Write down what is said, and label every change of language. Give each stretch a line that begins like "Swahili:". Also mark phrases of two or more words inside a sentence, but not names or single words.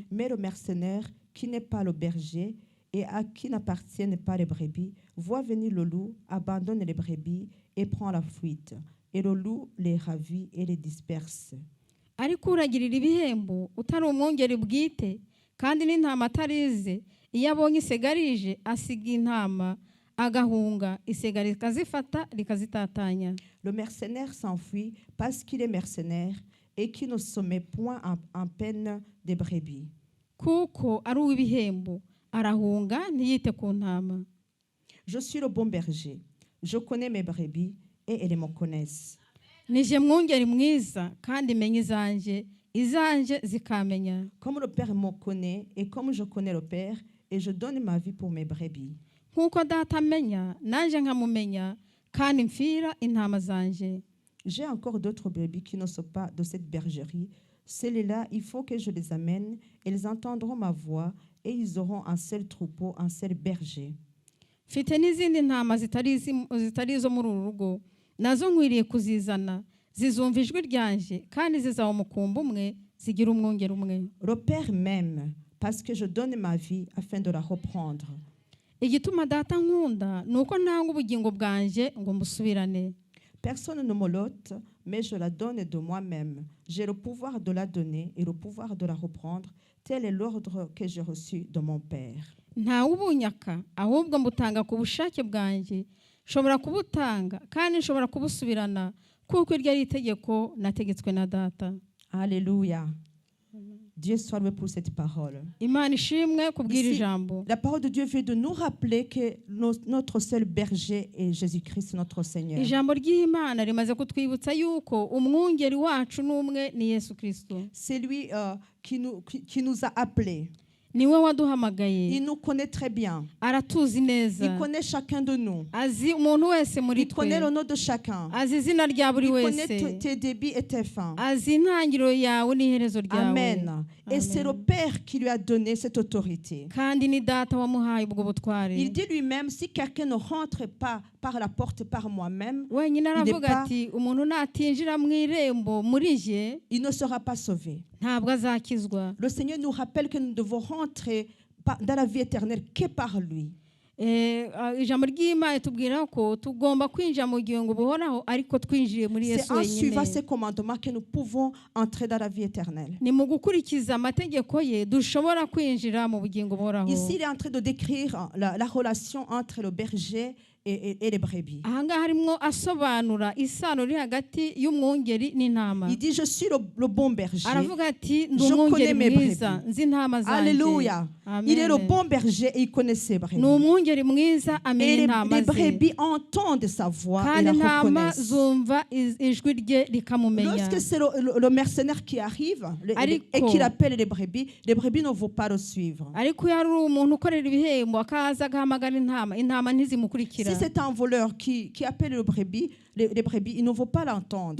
French: Mais le mercenaire qui n'est pas le berger et à qui n'appartiennent pas les brebis, voit venir le loup, abandonne les brebis et prend la fuite. Et le loup les ravit et les disperse.
Kinyarwanda: Ariko uragirira ibihembo utari umwungeri bwite kandi n'intama atarize, iyo abonye isegarije asiga intama agahunga, isega rikazifata rikazitatanya.
French: Le mercenaire s'enfuit parce qu'il est mercenaire et qui ne se met point en peine des brebis.
Kinyarwanda: Kuko ari uw'ibihembo arahunga ntiyite ku ntama.
French: Je suis le bon berger. Je connais mes brebis et elles me connaissent.
Kinyarwanda: Nije mwungeri mwiza kandi menya izanje zikamenya.
French: Comme le Père me connaît et comme je connais le Père, et je donne ma vie pour mes brebis.
Kinyarwanda: Nkuko data amenya nanje nkamumenya kandi mfira intama zanje.
French: J'ai encore d'autres brebis qui ne sont pas de cette bergerie. Celles-là, il faut que je les amène. Elles entendront ma voix et ils auront un seul troupeau, un seul berger.
Kinyarwanda: Mfite n'izindi ntama zitari izo muri uru rugo, nazo nkwiriye kuzizana, zizumva ijwi ryanje kandi zizaba umukumbi umwe, zigira umwungeri umwe.
French: Le Père m'aime parce que je donne ma vie afin de la reprendre.
Kinyarwanda: Igituma data nkunda nuko ntanga ubugingo bwanje ngo mbusubirane.
French: Personne ne me l'ôte, mais je la donne de moi-même. J'ai le pouvoir de la donner et le pouvoir de la reprendre. Tel est l'ordre que j'ai reçu de mon Père.
Kinyarwanda: Ntawe ubunyaka ahubwo mbutanga ku bushake bwanjye, nshobora kubutanga kandi nshobora kubusubirana kuko iryo ari itegeko nategetswe na data.
French: Alléluia. Dieu soit loué pour cette parole.
Kinyarwanda: Imana ishimwe kubwira
French: Ici,
Kinyarwanda: ijambo.
French: la parole de Dieu veut de nous rappeler que notre seul berger est Jésus-Christ, notre Seigneur.
Kinyarwanda: Ijambo ry'Imana rimaze kutwibutsa yuko umwungeri wacu n'umwe ni Yesu Kristo.
French: C'est lui qui nous a appelés.
Kinyarwanda: niwe waduhamagaye
French: Il nous connaît très bien.
Kinyarwanda: aratuzi neza
French: Il connaît chacun de nous.
Kinyarwanda: azi umuntu wese muri
French: Il connaît
Kinyarwanda: twe
French: le nom de chacun.
Kinyarwanda: azi izina rya buri
French: Il
Kinyarwanda: wese
French: connaît tes débuts et tes fins.
Kinyarwanda: azi intangiriro yawe n'iherezo ryawe Amen.
French: Et c'est le Père qui lui a donné cette autorité.
Kinyarwanda: kandi ni data wamuhaye ubwo butware
French: Il dit lui-même, si quelqu'un ne rentre pas par la porte par moi-même,
Kinyarwanda: wenyine
French: n'est
Kinyarwanda: aravuga
French: pas-
Kinyarwanda: ati umuntu natinjira mu irembo muri je
French: il ne sera pas sauvé.
Kinyarwanda: ntabwo azakizwa
French: Le Seigneur nous rappelle que nous devons rentrer dans la vie éternelle que par lui.
Kinyarwanda: ijambo ry'Imana itubwira ko tugomba kwinjira mu bugingo buhoraho ariko twinjiye muri
French: C'est
Kinyarwanda: Yesu
French: en suivant
Kinyarwanda: wenyine
French: ses commandements que nous pouvons entrer dans la vie éternelle.
Kinyarwanda: ni mu gukurikiza amategeko ye dushobora kwinjira mu bugingo buhoraho
French: Ici, il est en train de décrire la relation entre le berger et les brebis.
Kinyarwanda: ahangaha harimo asobanura isano riri hagati y'umwungeri n'intama
French: Il dit, je suis le bon berger.
Kinyarwanda: aravuga ati ndi
French: Je
Kinyarwanda: umwungeri
French: connais mes
Kinyarwanda: mwiza
French: brebis.
Kinyarwanda: nzi intama zanjye Alléluia. Amen.
French: Il est le bon berger et il connaît ses brebis.
Kinyarwanda: ni umwungeri mwiza amenya
French: Et
Kinyarwanda: intama
French: les
Kinyarwanda: ze
French: brebis entendent sa voix et
Kinyarwanda: kandi
French: la
Kinyarwanda: intama
French: reconnaissent.
Kinyarwanda: zumva ijwi rye rikamumenya
French: Lorsque c'est le mercenaire qui arrive et qu'il appelle les brebis ne vont pas le suivre.
Kinyarwanda: ariko iyo ari umuntu ukorera ibihembo akaza agahamagara intama ntizimukurikira
French: Si c'est un voleur qui appelle les brebis, ils ne vont pas l'entendre.